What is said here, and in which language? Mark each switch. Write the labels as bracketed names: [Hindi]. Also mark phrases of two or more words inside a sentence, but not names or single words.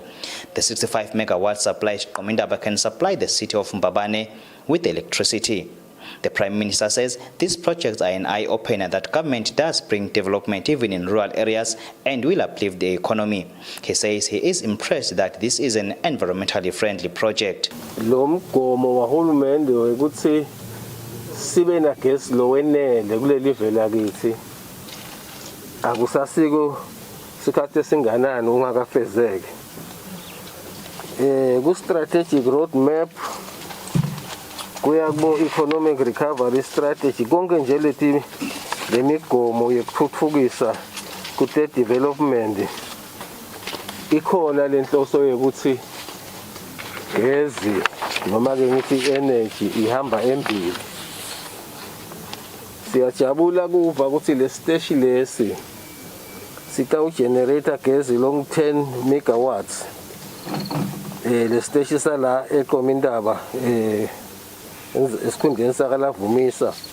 [English] The 65-megawatt supply at Komindaba can supply the city of Mbabane with electricity. The Prime Minister says these projects are an eye-opener that government does bring development even in rural areas and will uplift the economy. He says he is impressed that this is an environmentally friendly project. [Swati] Lo mgomo wahulumende ukuthi sibe na gas lo wenele kuleli vele akithi akusasiko sikhathe singanani ungakafezeke ku [English] strategic road map [Swati] kuyabo [English] economic recovery strategy [Swati] konke nje lethi lemigomo yokuthuthukisa ku development ikhona lenhloso yokuthi gezi noma ke ngithi energy ihamba embili. Siyajabula kuva ukuthi le station lesi sika generator gezi long 10 megawatts le station sala eKomindaba esikhundleni sakaLavumisa